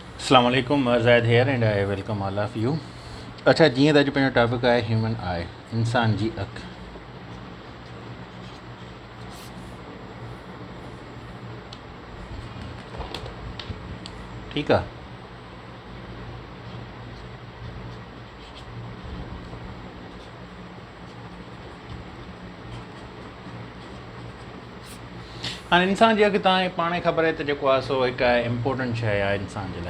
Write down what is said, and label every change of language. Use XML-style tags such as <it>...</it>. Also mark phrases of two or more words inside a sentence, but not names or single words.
<ar>السلام عليكم,</ar> <en>ज़ैद here and I welcome all of you.</en> <sd>अच्छा, जीअं त अॼु पंहिंजो टॉपिक आहे</sd> <en>human eye,</en> <sd>इंसान जी अखि। ठीकु आहे। हाणे इंसान जी अखि तव्हांखे पाण खे ख़बर आहे त जेको आहे सो हिकु इम्पोर्टेंट शइ आहे इंसान जे लाइ।</sd>